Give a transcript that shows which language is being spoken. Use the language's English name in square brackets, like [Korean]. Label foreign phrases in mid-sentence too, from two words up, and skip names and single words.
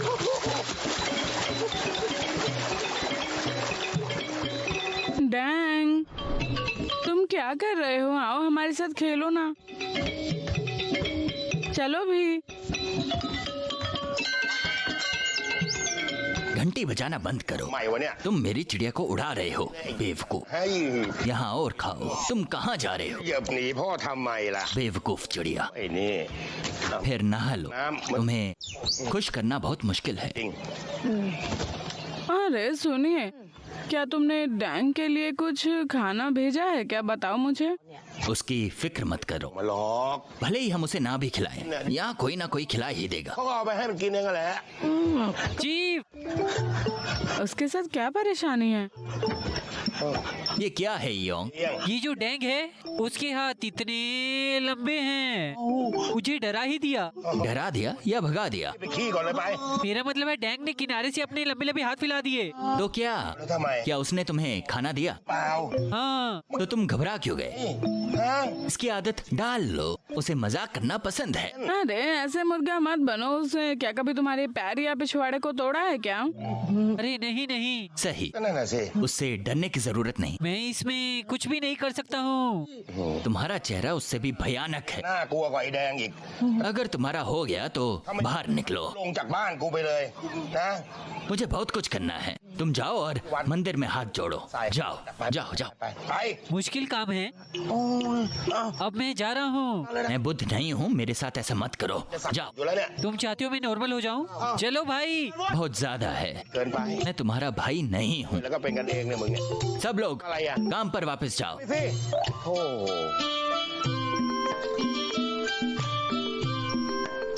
[Hindi] डैंग, तुम क्या कर रहे हो? आओ हमारे साथ खेलो ना। चलो भी। घंटी बजाना बंद करो। [Thai] ใหม่วะเนี่ย [Hindi] तुम मेरी चिड़िया को उड़ा रहे हो बेवकूफ। [Thai] ให้ [Hindi] यहाँ और खाओ। तुम कहाँ जा रहे हो [Thai] เหยียบหนีพ่อทำไมล่ะ [Hindi] बेवकूफ चिड़िया। [Thai] ไอ้นี่ [Hindi] फिर नहा लो। तुम्हें खुश करना बहुत मुश्किल है। [Thai] จริง [Hindi] अरे सुनिए, क्या तुमने डैंग के लिए कुछ खाना भेजा है क्या? बताओ मुझे। उसकी फिक्र मत करो। [Thai] มาหลอก [Hindi] भले ही हम उसे ना भी खिलाएं, यहाँ कोई ना कोई खिला ही देगा। [Thai] เขาก็เอาไปให้มันกินเองนั่นแหละ [Hindi] चीफ, उसके साथ क्या परेशानी है? ये क्या है योंग? [Thai] เลี้ยง [Hindi] ये जो डैंग है उसके हाथ इतने लंबे हैं। मुझे डरा ही दिया। डरा दिया या भगा दिया? [Thai] ไปขี้ก่อนเลยไป [Hindi] मेरा मतलब है डैंग ने किनारे से अपने लंबे लंबे हाथ फैला दिए। तो क्या? [Thai] แล้วทำไม [Hindi] क्या उसने तुम्हें खाना दिया? [Thai] เปล่า [Hindi] हाँ, तो तुम घबरा क्यों गए? [Thai] ฮะ [Hindi] इसकी आदत डाल लो। उसे मजाक करना पसंद है। अरे ऐसे मुर्गा मत बनो। उसने क्या कभी तुम्हारे पैर या पिछवाड़े को तोड़ा है क्या? अरे नहीं नहीं, सही। [Thai] ก็นั่นน่ะสิ [Hindi] उससे डरने की जरूरत नहीं। मैं इसमें कुछ भी नहीं कर सकता हूँ। तुम्हारा चेहरा उससे भी भयानक है। [Thai] น่ากลัวกว่าไอ้แดงอีก [Hindi] अगर तुम्हारा हो गया तो बाहर निकलो। [Thai] ลงจากบ้านกูไปเลยนะ [Hindi] मुझे बहुत कुछ करना है। तुम जाओ और मंदिर में हाथ जोड़ो। [Thai] ใส่ [Hindi] जाओ जाओ जाओ। [Thai] ไปไป [Hindi] मुश्किल काम है। [Thai] โอ้ยอ้าว [Hindi] अब मैं जा रहा हूँ। [Thai] อะไรนะ [Hindi] मैं बुद्ध नहीं हूँ, मेरे साथ ऐसा मत करो। [Thai] จะสั่ง [Hindi] जाओ। [Thai] อยู่แล้วเนี่ย [Hindi] तुम चाहते हो मैं नॉर्मल हो जाऊँ? चलो भाई। बहुत ज्यादा है। [Thai] เกินไป [Hindi] मैं तुम्हारा भाई नहीं हूँ। [Thai] แล้วก็เป็นกันเองเนี่ยมึงเนี่ย [Hindi] सब लोग [Thai] อะไรอ่ะ [Hindi] काम पर वापस जाओ। [Thai] ไปสิโธ่